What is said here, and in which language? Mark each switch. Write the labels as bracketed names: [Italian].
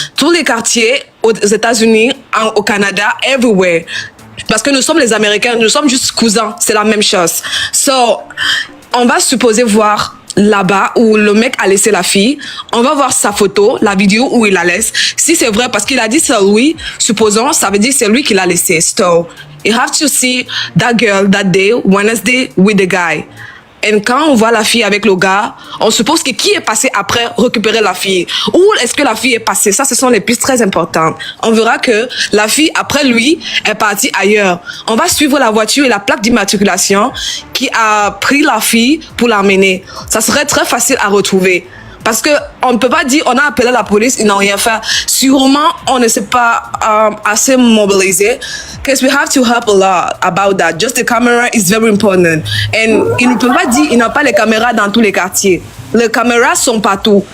[French] Tous les quartiers aux États-Unis, au Canada, everywhere. Parce que nous sommes les Américains, nous sommes juste cousins, c'est la même chose. So, on va supposer voir là-bas où le mec a laissé la fille, on va voir sa photo, la vidéo où il la laisse. Si c'est vrai, parce qu'il a dit c'est lui, supposons, ça veut dire c'est lui qui l'a laissé. [English] So, you have to see that girl that day, Wednesday, with the guy. [French] Et quand on voit la fille avec le gars, on suppose que qui est passé après récupérer la fille? Où est-ce que la fille est passée? Ça, ce sont les pistes très importantes. On verra que la fille, après lui, est partie ailleurs. On va suivre la voiture et la plaque d'immatriculation qui a pris la fille pour l'emmener. Ça serait très facile à retrouver. Parce que on ne peut pas dire on a appelé la police, ils n'ont rien fait. Sûrement, on ne s'est pas assez mobilisé. [English] Because we have to help a lot about that. Just the camera is very important. [French] And ils ne peuvent pas dire il n'y a pas les caméras dans tous les quartiers. Les caméras sont partout.